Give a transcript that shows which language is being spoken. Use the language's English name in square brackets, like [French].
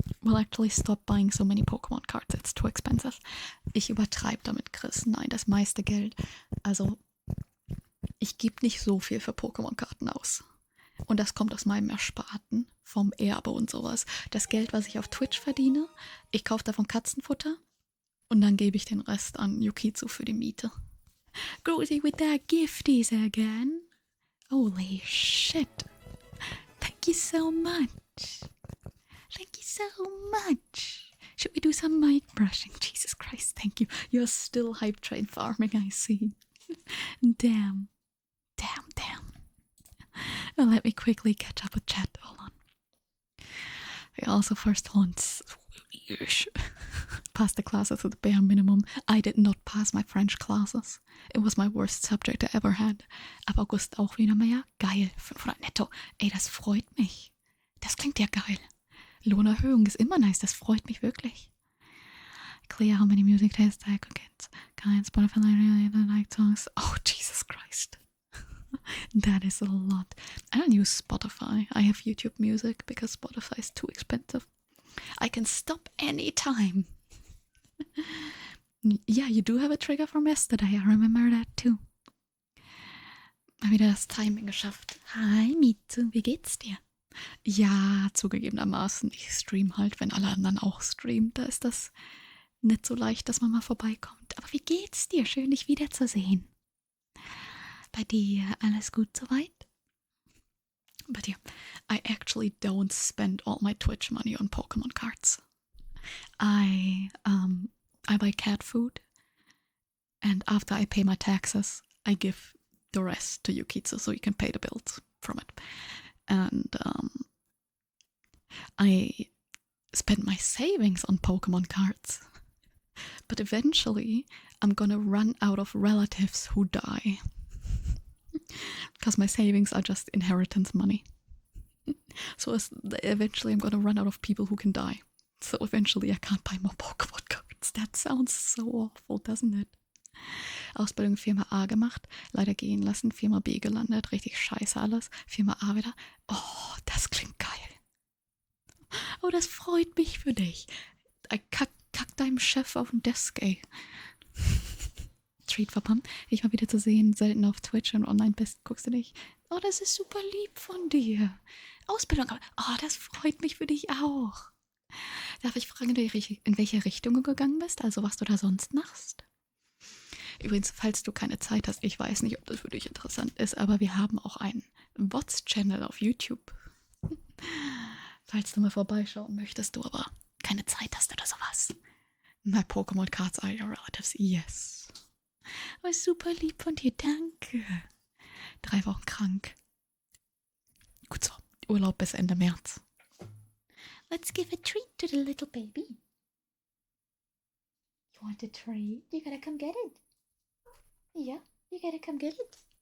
[English] will actually stop buying so many Pokémon cards. It's too expensive. [German] Ich übertreibe damit, Chris. Nein, das meiste Geld. Also, ich gebe nicht so viel für Pokémon-Karten aus. Und das kommt aus meinem Ersparten, vom Erbe und sowas. Das Geld, was ich auf Twitch verdiene, ich kaufe davon Katzenfutter und dann gebe ich den Rest an Yukizu für die Miete. [English] Grozy with their gifties again. Holy shit. Thank you so much. Thank you so much. Should we do some mic brushing? Jesus Christ, thank you. You're still hype train farming, I see. Damn. Well, let me quickly catch up with chat. Hold on. I also first once passed the classes at the bare minimum. I did not pass my French classes. It was my worst subject I ever had. [German] Ab August auch wieder mehr. Geil. 500 netto. Ey, das freut mich. Das klingt ja geil. Lohnerhöhung ist immer nice. Das freut mich wirklich. [English] Clear how many music tastes I could get. Kind Spotify really like songs. Oh, Jesus Christ. That is a lot. I don't use Spotify. I have YouTube Music because Spotify is too expensive. I can stop any time. Yeah, you do have a trigger from yesterday. I remember that too. [German] Mal wieder das Timing geschafft. Hi Mietze, wie geht's dir? Ja, zugegebenermaßen. Ich stream halt, wenn alle anderen auch streamen. Da ist das nicht so leicht, dass man mal vorbeikommt. Aber wie geht's dir? Schön, dich wiederzusehen. Bei dir alles gut soweit? Bei dir? [English] I actually don't spend all my Twitch money on Pokemon cards. I buy cat food, and after I pay my taxes, I give the rest to Yukitsu so you can pay the bills from it. And I spend my savings on Pokemon cards. But eventually, I'm gonna run out of relatives who die. Because my savings are just inheritance money. So eventually I'm gonna run out of people who can die. So eventually I can't buy more Pokemon cards. That sounds so awful, doesn't it? [German] Ausbildung Firma A gemacht, leider gehen lassen, Firma B gelandet, richtig scheiße alles. Firma A wieder. Oh, das klingt geil. Oh, das freut mich für dich. Kack deinem Chef auf den Desk, ey. Treat verpumpt, dich mal wieder zu sehen, selten auf Twitch und online bist, guckst du dich. Oh, das ist super lieb von dir. Ausbildung, oh, das freut mich für dich auch. Darf ich fragen, in welche Richtung du gegangen bist, also was du da sonst machst? Übrigens, falls du keine Zeit hast, ich weiß nicht, ob das für dich interessant ist, aber wir haben auch einen VODs-Channel auf YouTube. Falls du mal vorbeischauen möchtest, du aber keine Zeit hast oder sowas. [English] My Pokémon cards are your relatives, yes. [German] Oh, super lieb von dir, danke. 3 Wochen krank. Gut so, Urlaub bis Ende März. [English] Let's give a treat to the little baby. You want a treat? You gotta come get it. Yeah, you gotta come get it.